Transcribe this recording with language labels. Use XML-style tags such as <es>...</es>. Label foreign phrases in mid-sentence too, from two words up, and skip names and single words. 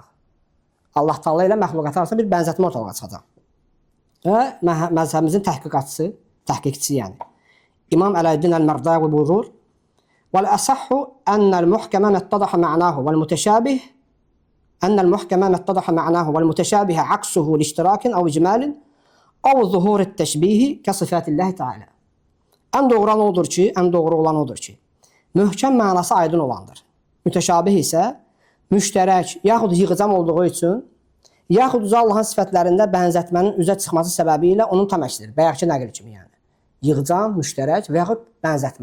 <az>Allah Taala ilə məxluqatı arasında bir bənzətmə ortalığa çıxacaq. Və məzhəbimizin təhqiqçisi yəni İmam Əl-Əddin Əl-Mərdavi buyurur:</az> <ar>"والأصح أن المحكم ما اتضح معناه والمتشابه أن المحكم ما اتضح معناه والمتشابه عكسه لاشتراك أو إجمال أو ظهور التشبيه كصفات الله تعالى."</ar> <az>Ən doğru olan odur ki, möhkəm mənası aydın olandır. Mütəşabih isə müştərək, yaxud yığcam olduğu üçün, yaxud uca Allahın sifətlərində bənzətmənin üzə çıxması səbəbi ilə onun tam əksidir. Bayaqki nəqil kimi yəni. Yığcam, müştərək və yaxud bənzətmə.</az>